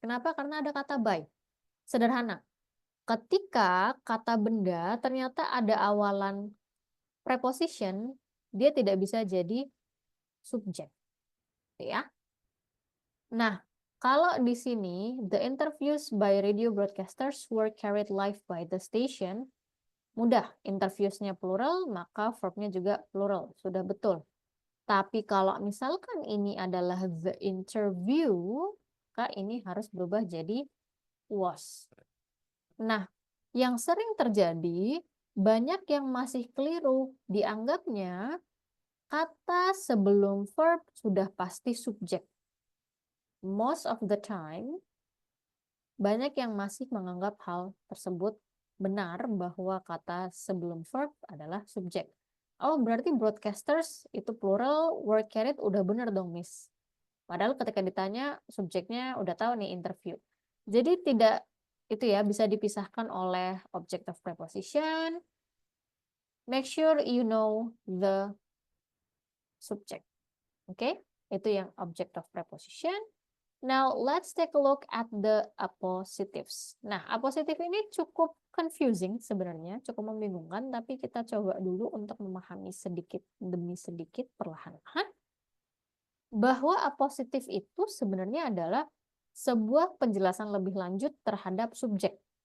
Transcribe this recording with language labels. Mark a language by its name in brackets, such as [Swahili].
[Indonesian] Kenapa? Karena ada kata by. Sederhana. Ketika kata benda ternyata ada awalan preposition, dia tidak bisa jadi subjek. Ya. Nah, kalau di sini [English] the interviews by radio broadcasters were carried live by the station, [Indonesian] mudah. Interviewsnya plural, maka verbnya juga plural. Sudah betul. Tapi kalau misalkan ini adalah [English] the interview, [Indonesian] maka ini harus berubah jadi was. Nah, yang sering terjadi, banyak yang masih keliru. Dianggapnya kata sebelum verb sudah pasti subjek. [English] Most of the time, [Indonesian] banyak yang masih menganggap hal tersebut benar bahwa kata sebelum verb adalah subjek. Oh, berarti broadcasters itu plural, were carried udah bener dong, Miss. Padahal ketika ditanya, subjeknya udah tahu nih interview. Jadi tidak, itu ya, bisa dipisahkan oleh object of preposition. [English] Make sure you know the subject. [Indonesian] Oke, itu yang [English] object of preposition. Now, let's take a look at the appositives. [Indonesian] Nah, appositif ini cukup confusing sebenarnya, cukup membingungkan, tapi kita coba dulu untuk memahami sedikit demi sedikit perlahan-lahan bahwa appositif itu sebenarnya adalah sebuah penjelasan lebih lanjut terhadap subjek.